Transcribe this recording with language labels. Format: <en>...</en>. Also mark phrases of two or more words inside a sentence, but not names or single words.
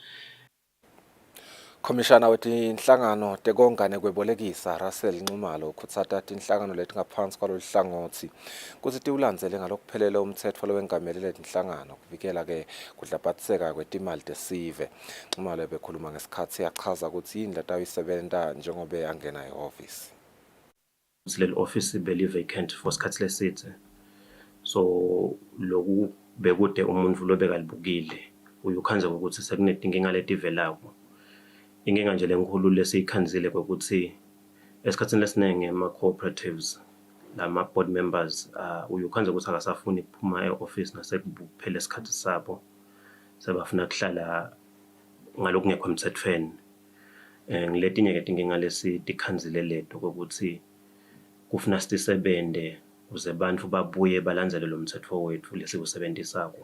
<ss>Komishana wetinhlangano tekonga nekwebolekisa Russell Ncumalo ukhutsata tinhlangano letingaphansi kwalolu hlangothi kutsi tiwulandzele ngalokuphelele umtsetfo lowengamelele letinhlangano kuvikela ke kudlapatiseka kwetimali tesive. Ncumalo bekhuluma ngesikhatsi yachaza kutsi yini latawuyisebenta njengobe angena ehhovisi. Leli office beli</ss> <en>vacant for</en> <ss>isikhathi lesithe so loku bekude umuntu lobekalibukile uyukhanze ukuthi sekunedinkinga letivelako. Inkinga nje lenkulu lesiyikhanzile ukuthi esikhatsini lesiningi ama-cooperatives lama-</ss> <en>board members</en> <ss>uyukhanze ukuthi akasafuni ukuphuma e-office nasekuphela isikhathi sabo sebafuna kuhlala ngalokhu ngekho emthethweni. Ngiletinye ke tinkinga lesitikhanzile leto ukuthi kufuna sitisebende ukuze abantu babuye balandzele lo mthetho wethu lesikusebenzisako.</ss>